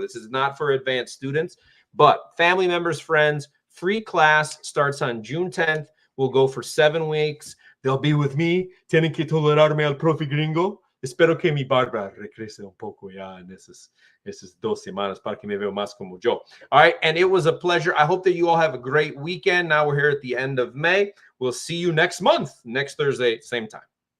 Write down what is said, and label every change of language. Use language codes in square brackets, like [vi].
[en] This is not for advanced students, but family members, friends. Free class starts on June 10th. We'll go for 7 weeks. They'll be with me. [es] Tienen que tolerarme al profe gringo. Espero que mi barba regrese un poco ya en esas 2 semanas para que me veo más como yo. [en] All right, and it was a pleasure. I hope that you all have a great weekend. Now we're here at the end of May. We'll see you next month, next Thursday, same time.